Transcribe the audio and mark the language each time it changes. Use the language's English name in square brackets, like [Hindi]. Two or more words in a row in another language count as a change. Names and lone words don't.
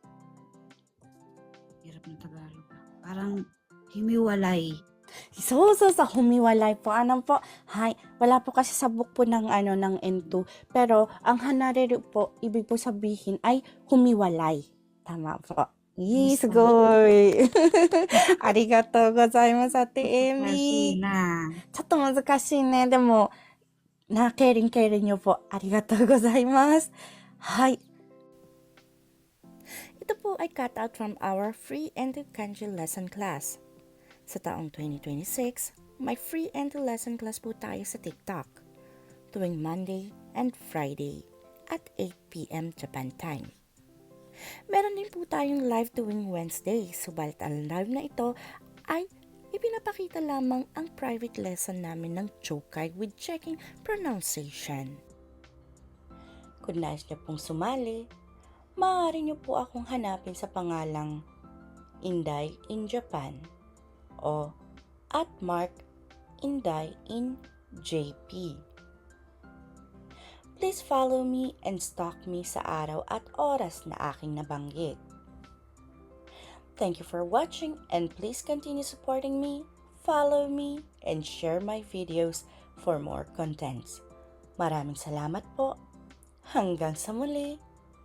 [Filipino] Hirap ng Tagalog. Parang himiwalay. So, humiwalay po. Ano po? Hay, wala po kasi sa book po ng N2. Pero, ang hanareru po, ibig po sabihin ay humiwalay. Tama po. [English] Yes, goy. [Japanese] ありがとうございます, Ate Emi. ちょっと難しいね。でも、 [Filipino] caring nyo po. [Japanese] ありがとうございます. [Filipino] Hay. Ito po ay [English] cut out from our free and kanji lesson class. [Filipino] Sa taong 2026, may [English] free and lesson class [Filipino] po tayo sa TikTok tuwing [English] Monday and Friday at 8 p.m. Japan time. [Filipino] Meron din po tayong live tuwing Wednesday, subalit ang live na ito ay ipinapakita lamang ang [English] private lesson [Filipino] namin ng Chokai [English] with checking pronunciation. [Filipino] Kung nais niyo pong sumali, maaari niyo po akong hanapin sa pangalang Inday in Japan o @Inday in JP. [English] Please follow me and stalk me [Filipino] sa araw at oras na aking nabanggit. [English] Thank you for watching and please continue supporting me, follow me, and share my videos for more contents. [Filipino] Maraming salamat po. Hanggang sa muli.